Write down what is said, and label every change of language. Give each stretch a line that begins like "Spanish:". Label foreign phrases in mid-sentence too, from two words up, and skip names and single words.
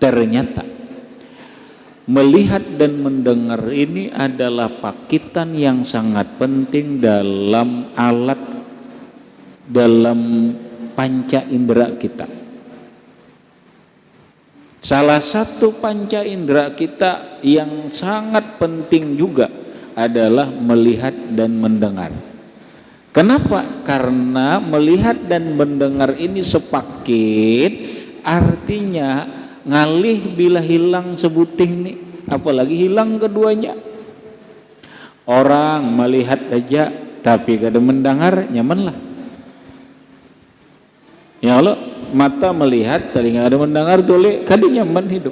Indonesian: Ternyata melihat dan mendengar ini adalah pakitan yang sangat penting dalam alat, dalam panca indera kita. Salah satu panca indera kita yang sangat penting juga adalah melihat dan mendengar. Kenapa? Karena melihat dan mendengar ini sepaket,
Banjar: artinya ngalih bila hilang sebuting nih, apalagi hilang keduanya. Orang melihat aja tapi kada mendengar, nyamanlah. Ya Allah, mata melihat, telinga kada mendengar, tuli kada nyaman hidup.